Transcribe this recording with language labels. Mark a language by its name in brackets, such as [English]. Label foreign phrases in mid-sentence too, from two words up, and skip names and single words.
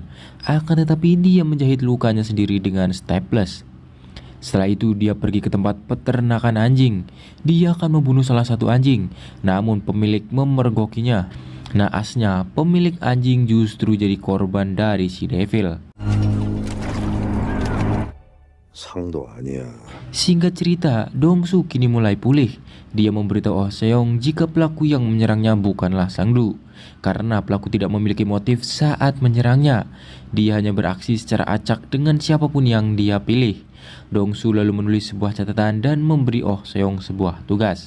[Indonesian] Akan tetapi dia menjahit lukanya sendiri dengan staples. Setelah itu dia pergi ke tempat peternakan anjing. Dia akan membunuh salah satu anjing, namun pemilik memergokinya. Naasnya pemilik anjing justru jadi korban dari si Devil. [Korean] 상도 아니야. [Indonesian] Singkat cerita, Dongsu kini mulai pulih. Dia memberitahu Oh Seong jika pelaku yang menyerangnya bukanlah Sangdu, karena pelaku tidak memiliki motif saat menyerangnya. Dia hanya beraksi secara acak dengan siapapun yang dia pilih. Dongsu lalu menulis sebuah catatan dan memberi Oh Seong sebuah tugas.